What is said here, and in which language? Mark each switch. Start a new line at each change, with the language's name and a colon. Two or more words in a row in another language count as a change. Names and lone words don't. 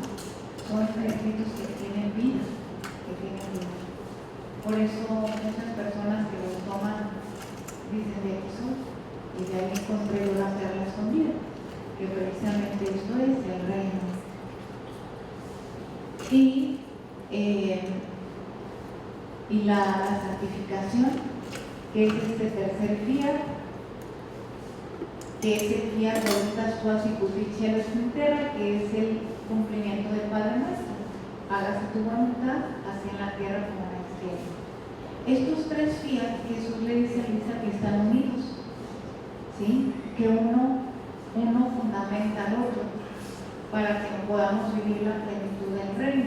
Spanish: Son escritos que tienen vida, Por eso muchas personas que los toman dicen de eso, y de ahí encontré yo la perla escondida, que precisamente esto es el reino. Y la santificación, que es este tercer fiat, que es el
Latin: fiat voluntas tuas sicut cielo et terra,
Spanish: que es el cumplimiento del Padre Nuestro. Hágase tu voluntad, así en la tierra como en el cielo. Estos tres fiat, Jesús le dice a Luisa que están unidos, ¿sí? Que uno fundamenta al otro para que podamos vivir la plenitud del reino.